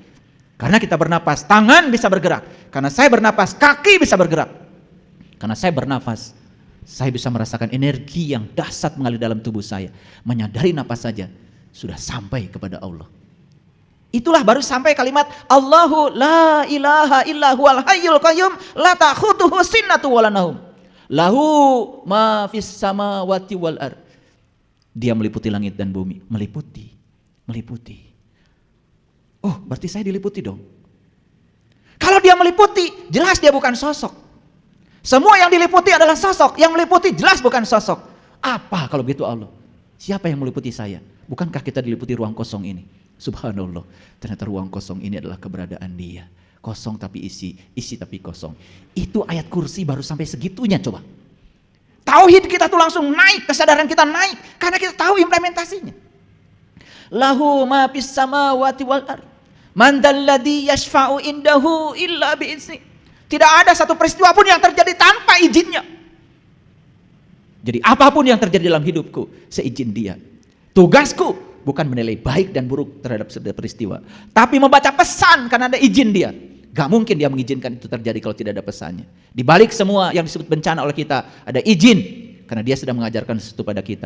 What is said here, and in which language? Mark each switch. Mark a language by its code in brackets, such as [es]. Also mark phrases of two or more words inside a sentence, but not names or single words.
[id] Karena kita bernapas, tangan bisa bergerak. Karena saya bernapas, kaki bisa bergerak. Karena saya bernafas, saya bisa merasakan energi yang dahsyat mengalir dalam tubuh saya. Menyadari napas saja, sudah sampai kepada Allah. Itulah baru sampai kalimat [ar] الله لا إله إلا هو الحي القيوم لا تأخذه سنة ولا نوم. له ما في السماوات والأرض. [id] Dia meliputi langit dan bumi. Meliputi. Oh, berarti saya diliputi dong. Kalau Dia meliputi, jelas Dia bukan sosok. Semua yang diliputi adalah sosok, yang meliputi jelas bukan sosok. Apa kalau begitu Allah? Siapa yang meliputi saya? Bukankah kita diliputi ruang kosong ini? Subhanallah, ternyata ruang kosong ini adalah keberadaan Dia. Kosong tapi isi tapi kosong. Itu ayat kursi baru sampai segitunya coba. Tauhid kita tuh langsung naik, kesadaran kita naik karena kita tahu implementasinya. [ar] له ما في السماوات والأرض من ذا الذي يشفع عنده إلا بإذنه. [id] Tidak ada satu peristiwa pun yang terjadi tanpa izinnya. Jadi apapun yang terjadi dalam hidupku, seizin Dia. Tugasku bukan menilai baik dan buruk terhadap setiap peristiwa, tapi membaca pesan karena ada izin Dia. Gak mungkin Dia mengizinkan itu terjadi kalau tidak ada pesannya. Di balik semua yang disebut bencana oleh kita, ada izin karena Dia sedang mengajarkan sesuatu pada kita.